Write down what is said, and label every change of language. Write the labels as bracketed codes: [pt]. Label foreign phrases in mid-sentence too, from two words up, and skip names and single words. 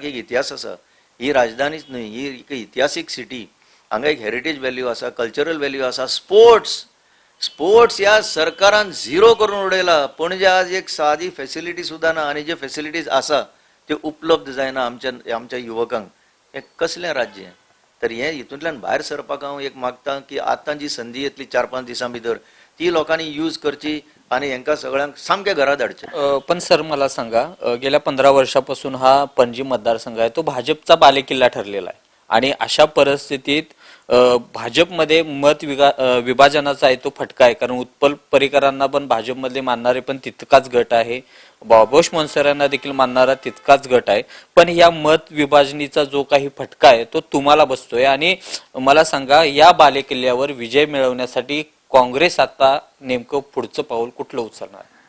[kok] एक इतिहास आसा ही राजधानीच न्हय ही एक इतिहासीक सिटी हांगा एक [en] heritage value [kok] आसा [en] cultural value [kok] आसा स्पोर्ट्स ह्या सरकारान झिरो करून उडयला पणजे आज एक सादी फॅसिलिटी सुद्दां ना आनी जे फॅसिलिटीज आसा त्यो उपलब्ध जायना आमच्या युवकांक हें कसलें राज्य तर हे हितूंतल्यान भायर सरपाक हांव एक मागतां की आतां जी संदी येतली 4-5 दिसां भितर ती लोकांनी यूज करची आणि हेंका सगळ्यांक सामके घरा धाडचे [mr] पण सर मला सांगा गेल्या 15 वर्षापासून हा पणजी मतदारसंघ आहे तो भाजपचा बालेकिल्ला ठरलेला आहे आणि अशा परिस्थितीत भाजपमध्ये विभाजनाचा आहे तो फटका आहे कारण उत्पल परिकरांना पण भाजपमधले मानणारे पण तितकाच गट आहे बाबोश मोन्सरांना देखील मानणारा तितकाच गट आहे पण या मत विभाजनीचा जो काही फटका आहे तो तुम्हाला बसतोय आणि मला सांगा या बालेकिल्ल्यावर विजय मिळवण्यासाठी काँग्रेस आता नेमकं पुढचं पाऊल कुठलं उचलणार